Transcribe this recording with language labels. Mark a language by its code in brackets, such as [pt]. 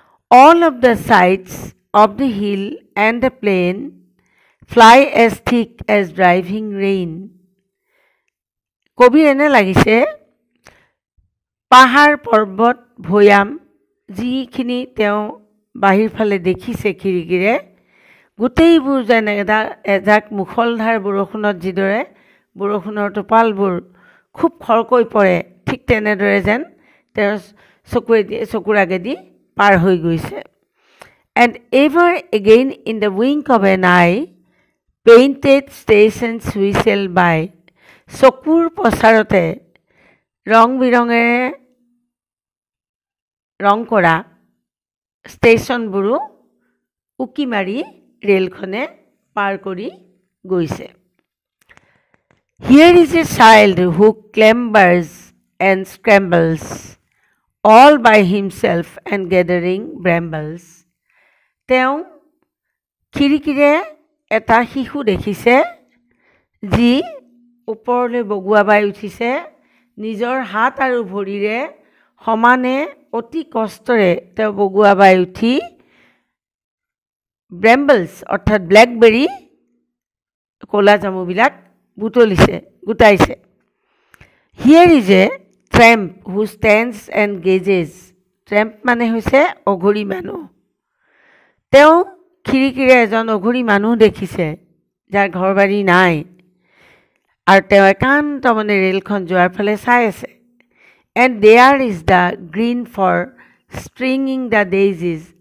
[en] All of the sides of the hill and the plain fly as thick as driving rain. [as] কবিৰ এনে লাগিছে পাহাৰ পৰ্বত ভৈয়াম যিখিনি তেওঁ বাহিৰ ফালে দেখিছে খিৰিকীৰে, গোটেইবোৰ যেন এজাক মুখলধাৰ বৰষুণত যিদৰে বৰষুণৰ টোপালবোৰ খুব খৰকৈ পৰে, ঠিক তেনেদৰে যেন তেওঁৰ চকুৰ আগেদি পাৰ হৈ গৈছে। [en] And ever again in the wink of an eye, painted stations whistle by. [as] চকুৰ প্ৰচাৰতে ৰং বিৰঙেৰে ৰং কৰা ষ্টেচনবোৰো উকি মাৰি ৰেলখনে পাৰ কৰি গৈছে। [en] Here is a child who clambers and scrambles all by himself and gathering brambles. [as] তেওঁ খিৰিকীৰে এটা শিশু দেখিছে যি ওপৰলৈ বগুৱা বাই উঠিছে, নিজৰ হাত আৰু ভৰিৰে সমানে অতি কষ্টৰে তেওঁ বগুৱা বাই উঠি ব্ৰেম্বলছ অৰ্থাৎ ব্লেকবেৰী ক'লা জামুবিলাক গোটাইছে। [en] Here is a tramp who stands and gazes. [as] ট্ৰেম্প মানে হৈছে অঘৰী মানুহ। তেওঁ খিৰিকীৰে এজন অঘৰী মানুহ দেখিছে যাৰ ঘৰ বাৰী নাই আৰু তেওঁ একান্ত মনে ৰেলখন যোৱাৰ ফালে চাই আছে। [en] And there is the green for stringing the daisies.